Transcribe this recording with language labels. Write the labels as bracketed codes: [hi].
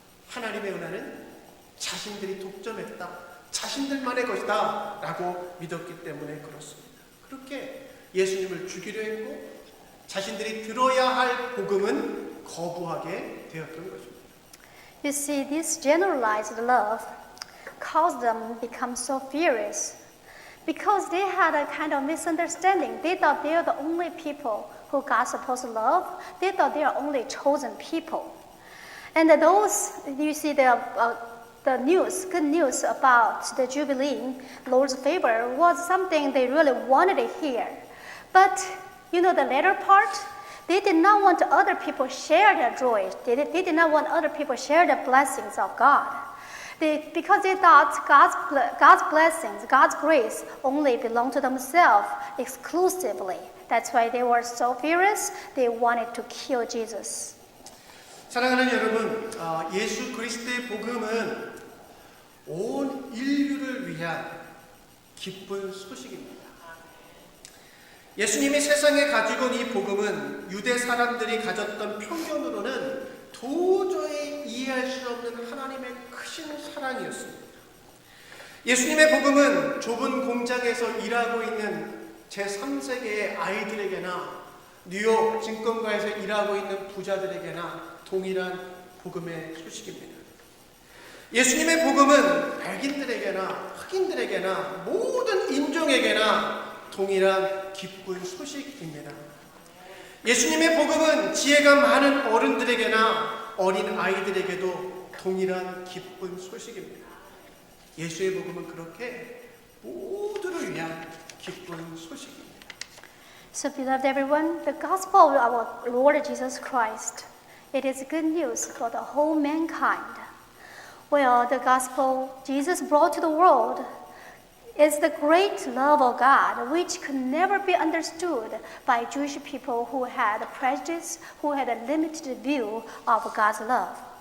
[ko] 하나님의 은혜는 자신들이 독점했다, 자신들만의 것이다 라고 믿었기 때문에 그렇습니다. 그렇게 예수님을 죽이려 했고 자신들이 들어야 할 복음은 거부하게 되었던 것입니다. [en] You see, this generalized love caused them to become so furious because they had a kind of misunderstanding. They thought they are the only people who God is supposed to love. They thought they are only chosen people. And those, you see, the news, good news about the Jubilee, Lord's favor, was something they really wanted to hear. But, you know, the latter part, they did not want other people to share their joy. They did not want other people to share the blessings of God. Because they thought God's blessings, God's grace only belonged to themselves exclusively. That's why they were so furious, they wanted to kill Jesus. [ko] 사랑하는 여러분, 예수 그리스도의 복음은 온 인류를 위한 기쁜 소식입니다. 예수님이 세상에 가지고 온 이 복음은 유대 사람들이 가졌던 편견으로는 도저히 이해할 수 없는 하나님의 크신 사랑이었습니다. 예수님의 복음은 좁은 공장에서 일하고 있는 제3세계의 아이들에게나 뉴욕 증권가에서 일하고 있는 부자들에게나 동일한 복음의 소식입니다. 예수님의 복음은 백인들에게나 흑인들에게나 모든 인종에게나 동일한 기쁜 소식입니다. 예수님의 복음은 지혜가 많은 어른들에게나 어린 아이들에게도 동일한 기쁜 소식입니다. 예수의 복음은 그렇게 모두를 위한 기쁜 소식입니다. [en] So, beloved everyone, the gospel of our Lord Jesus Christ, it is good news for the whole mankind. Well, the gospel Jesus brought to the world is the great love of God, which could never be understood by Jewish people who had prejudice, who had a limited view of God's love.